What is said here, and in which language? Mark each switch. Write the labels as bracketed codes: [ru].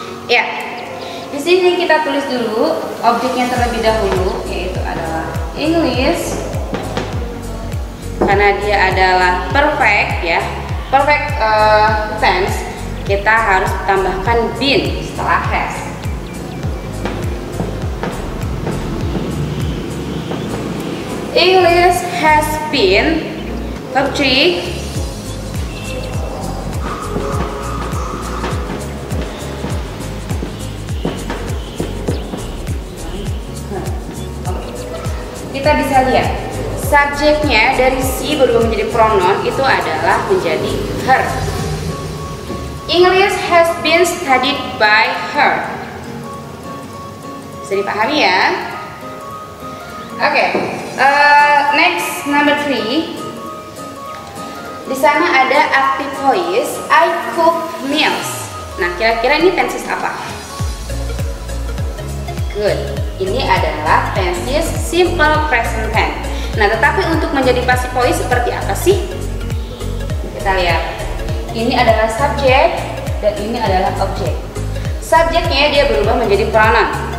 [id] Ya, di sini kita tulis dulu objeknya terlebih dahulu, yaitu adalah English. Karena dia adalah perfect ya, perfect tense, kita harus tambahkan been setelah has. [en] English has been verb 3 [id] kita bisa lihat subjeknya dari she berubah menjadi pronoun itu adalah menjadi her. [en] English has been studied by her. [id] Bisa dipahami ya? [en] Oke, next number 3. [id] Di sana ada active voice, [en] I cook meals. [id] Nah, kira-kira ini tenses apa? [en] Good. [id] Ini adalah tenses simple present tense. Nah, tetapi untuk menjadi passive voice seperti apa sih? Kita lihat. Ini adalah subjek dan ini adalah objek. Subjeknya dia berubah menjadi pronoun.